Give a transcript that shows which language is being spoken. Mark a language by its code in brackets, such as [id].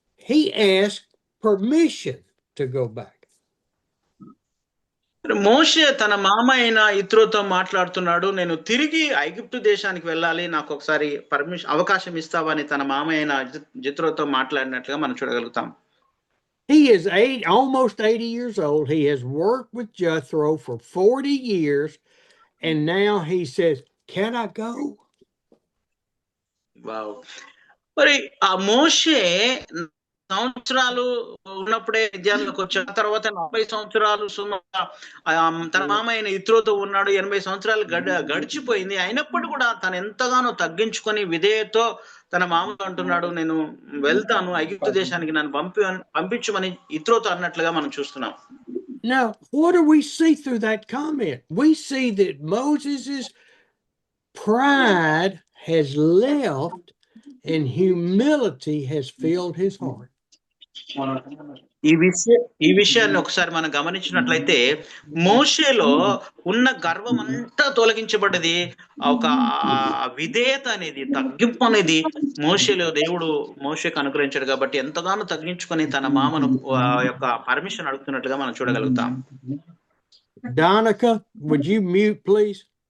[en] He asked permission to go back. [te] మోషే తన మామ అయిన ఇత్రోతో మాట్లాడుతున్నాడు. నేను తిరిగి ఐగుప్తు దేశానికి వెళ్ళాలి, నాకు ఒకసారి అవకాశం ఇస్తావా అని తన మామ అయిన జిత్రోతో మాట్లాడినట్లుగా మనం చూడగలుగుతాం. [en] He is almost 80 years old. He has worked with Jethro for 40 years. And now he says, can I go? Wow. [te] మరి ఆ మోషే సంవత్సరాలు ఉన్నప్పుడే విద్యార్థులకు వచ్చిన తర్వాత 40 సంవత్సరాలు తన మామ అయిన ఇత్రోతో ఉన్నాడు. 80 సంవత్సరాలు గడిచిపోయింది. అయినప్పుడు కూడా తను ఎంతగానో తగ్గించుకొని విధేయతో తన మామతో అంటున్నాడు, నేను వెళ్తాను ఐగుప్తు దేశానికి, నన్ను పంపించమని ఇత్రోతో అన్నట్లుగా మనం చూస్తున్నాం. [en] Now, what do we see through that comment? We see that Moses' pride has left and humility has filled his heart. [te] ఈ విషయాన్ని ఒకసారి మనం గమనించినట్లయితే మోషేలో ఉన్న గర్వం అంతా తొలగించబడ్డది. ఒక విధేయత అనేది, తగ్గింపు అనేది మోషేలో దేవుడు మోషేకు అనుగ్రహించాడు. కాబట్టి ఎంతగానో తగ్గించుకొని తన మామను యొక్క పర్మిషన్ అడుగుతున్నట్లుగా మనం చూడగలుగుతాం. [en] Donica, would you mute please?